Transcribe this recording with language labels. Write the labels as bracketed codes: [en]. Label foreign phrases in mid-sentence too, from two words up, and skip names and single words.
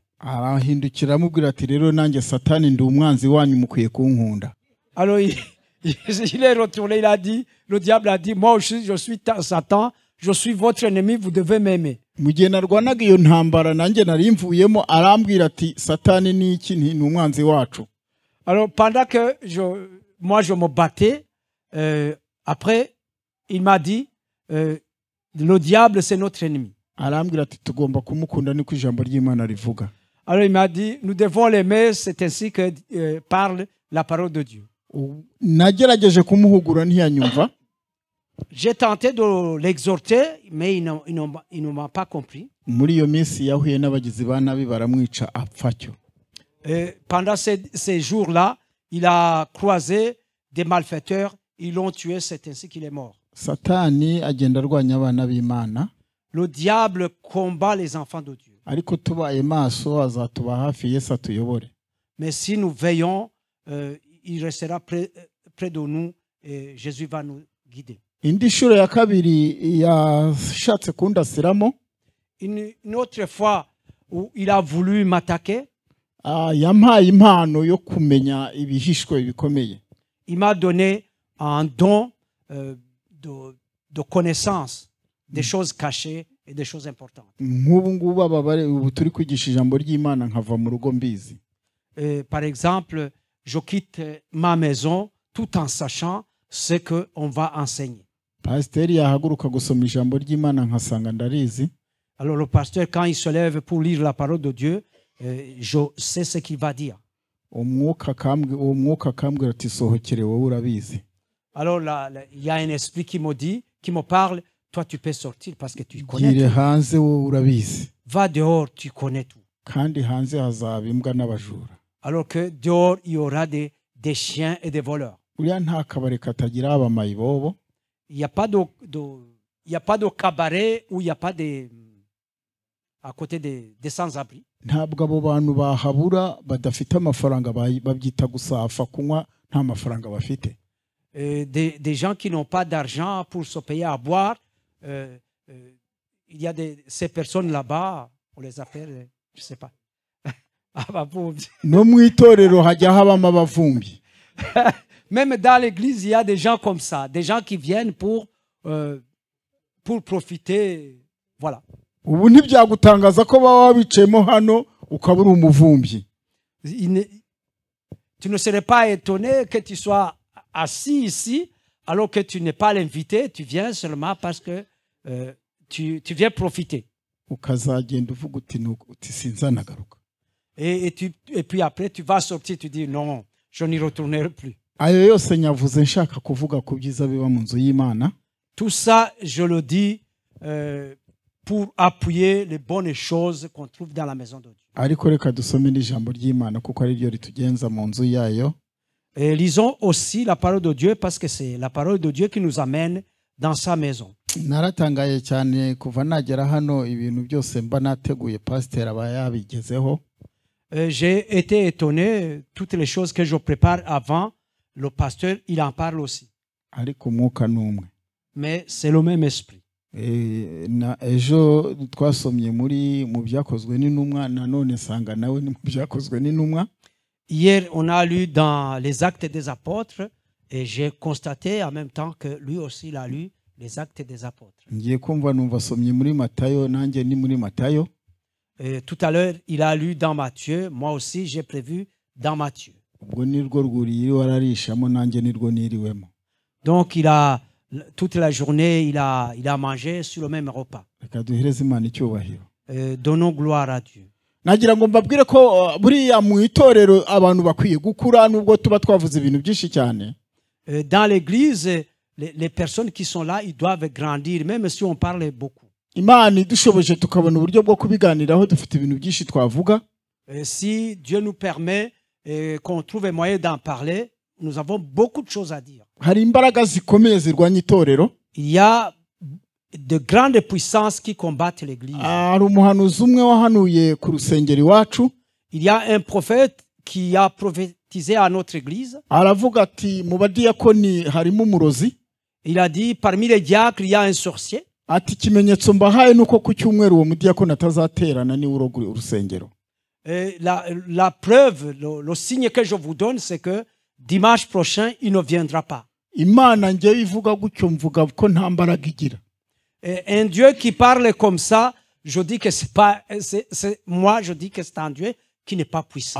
[rw] Arahindukira amubwira ati rero nanjye Satani ndi umwanzi wanyu mukwiye kunkunda. [fr] Alors il est retourné, il a dit, le diable a dit, moi aussi je suis Satan, je suis votre ennemi, vous devez m'aimer. [rw] Mu gihe narwanaga iyo ntambara nanjye nari mvuyemo arambwira ati Satani ni iki? Ni umwanzi wacu. [fr] Alors pendant que moi je me battais, après il m'a dit, le diable c'est notre ennemi. [rw] Arambwira ati tugomba kumukunda niko ijambo ry'Imana rivuga. [fr] Alors il m'a dit, nous devons l'aimer, c'est ainsi que parle la parole de Dieu. [rw] Nagerageje kumuhugura ntiyanyumva. [fr] J'ai tenté de l'exhorter, mais il ne m'a pas compris. [rw] Muri iyo minsi yahuye n'abagizi ba nabi baramwica apfa cyo. [fr] Pendant ces jours-là, il a croisé des malfaiteurs, ils l'ont tué, c'est ainsi qu'il est mort. [rw] Satani agenda arwanya abana b'Imana. [fr] Le diable combat les enfants de Dieu. [rw] Ariko tubaye maso azatuba hafi Yesu atuyobore. [fr] Mais si nous veillons, il restera près de nous et Jésus va nous guider. [rw] Indi shuro ya kabiri yashatse kundasiramo. [fr] Une autre fois où il a voulu m'attaquer, [rw] yampaye impano yo kumenya ibihishwe bikomeye. [fr] Il m'a donné un don de connaissance des choses cachées et des choses importantes. [rw] Nk'ubu ngubu ubu turi kwigisha ijambo ry'Imana nkava mu rugo mbizi. [fr] Par exemple, je quitte ma maison tout en sachant ce qu'on va enseigner. [rw] Pasteur yahaguruka gusoma ijambo ry'Imana nkasanga ndarizi. [fr] Alors le pasteur, quand il se lève pour lire la parole de Dieu, je sais ce qu'il va dire. [rw] Umwuka akambwira ati sohokere wowe urabizi. [fr] Alors là, il y a un esprit qui me parle, toi tu peux sortir parce que tu connais tout. [rw] Hanze wowe urabizi. [fr] Va dehors, tu connais tout. [rw] Kandi hanze hazaba imbwa n'abajura. [fr] Alors que dehors, il y aura des chiens et des voleurs. [rw] Uriya nta kabare katagira abamayibobo. [fr] Il n'y a pas de cabaret où il n'y a pas à côté des sans-abri. [rw] Ntabwo abo bantu bahabura badafite amafaranga babyita gusafa kunywa nta mafaranga bafite. [fr] Des gens qui n'ont pas d'argent pour se payer à boire, il y a ces personnes là-bas, on les appelle, je ne sais pas. [rw] No mu itorero hajya habamo abavumbi. [fr] Même dans l'église, il y a des gens comme ça, des gens qui viennent pour profiter, voilà. [rw] Ubu ntibyagutangaza ko baba bicemo hano ukabura umuvumbi. [fr] Tu ne serais pas étonné que tu sois assis ici alors que tu n'es pas l'invité, tu viens seulement parce que tu viens profiter. [rw] Ukazagenda uvuga uti sinzanagaruka. [fr] Et puis après tu vas sortir, tu dis non, je n'y retournerai plus. [rw] Ayo yose nyavuze nshaka kuvuga ku byiza biba mu nzu y'Imana. [fr] Tout ça, je le dis pour appuyer les bonnes choses qu'on trouve dans la maison de Dieu. [rw] Ariko reka dusome n'ijambo ry'Imana kuko ari ryo ritugenza mu nzu yayo. [fr] Et lisons aussi la parole de Dieu parce que c'est la parole de Dieu qui nous amène dans sa maison. [rw] Naratangaye cyane kuva nagera hano ibintu byose mba nateguye pasteur aba yabigezeho. [fr] J'ai été étonné, toutes les choses que je prépare avant, le pasteur, il en parle aussi. [rw] Ariko umwuka n'umwe. [fr] Mais c'est le même esprit. [rw] Ejo twasomye mu byakozwe n'intumwa nanone sanga nawe ni mu byakozwe n'intumwa. [fr] Hier, on a lu dans les Actes des Apôtres Et j'ai constaté en même temps que lui aussi, il a lu les Actes des Apôtres. [rw] ngiye kumva numva asomye muri Matayo, nanjye ni muri Matayo. [fr] Et tout à l'heure, il a lu dans Matthieu. Moi aussi, j'ai prévu dans Matthieu. [rw] Ubwo nirwo rwuriye wararishamo, nanjye nirwo niriwemo. [fr] Donc, toute la journée, il a mangé sur le même repas. [rw] Reka duhereze Imana icyubahiro. [fr] Donnons gloire à Dieu. [rw] Nagira ngo mbabwire ko buriya mu itorero abantu bakwiye gukura, nubwo tuba twavuze ibintu byinshi cyane. [fr] Dans l'église, les personnes qui sont là, ils doivent grandir, même si on parle beaucoup. [rw] Imana idushoboje tukabona uburyo bwo kubiganiraho, dufite ibintu byinshi twavuga. [fr] Si Dieu nous permet qu'on trouve un moyen d'en parler, nous avons beaucoup de choses à dire. [rw] Hari imbaraga zikomeye zirwanya itorero. [fr] Il y a de grandes puissances qui combattent l'église. [rw] Hari umuhanuzi umwe wahanuye ku rusengero iwacu. [fr] Il y a un prophète qui a prophétisé à notre église. [rw] Aravuga ati mu badiyakoni harimo umurozi. [fr] Il a dit parmi les diacres il y a un sorcier. [rw] Ati ikimenyetso mbahaye nuko ku cyumweru uwo mudiyakoni atazaterana ni urusengero. [fr] La preuve, le signe que je vous donne, c'est que dimanche prochain, il ne viendra pas. [rw] Imana ngewe ivuga gutyo mvuga ko nta mbaraga igira. [fr] Un Dieu qui parle comme ça, je dis que moi je dis que c'est un Dieu qui n'est pas puissant.